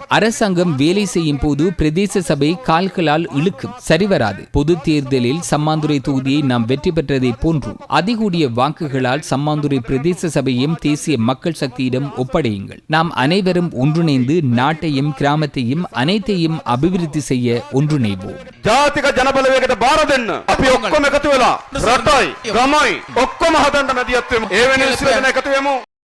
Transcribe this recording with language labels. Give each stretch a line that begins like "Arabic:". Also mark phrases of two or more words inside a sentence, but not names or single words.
Tamil: அரசாங்கம் வேலை செய்யும் போது பிரதேச சபை கால்களால் இழுக்கும். சரிவராது. பொது தேர்தலில் சம்மாந்துறை தொகுதியை நாம் வெற்றி பெற்றதை போன்று அதிகூடிய வாக்குகளால் சம்மாந்துறை பிரதேச சபையும் தேசிய மக்கள் சக்தியிடம் ஒப்படையுங்கள். நாம் அனைவரும் ஒன்றிணைந்து நாட்டையும் கிராமத்தையும் அனைத்தையும் அபிவிருத்தி செய்ய ஒன்றிணைவோம்.
Sinhala: ජාතික ජනබලවේගයට බාර දෙන්න. අපි ඔක්කොම එකතු වෙලා රටයි ගමයි ඔක්කොම හදන්න මැදිහත් වෙමු. ඒ වෙනුවෙන් සියලුම එකතු වෙමු.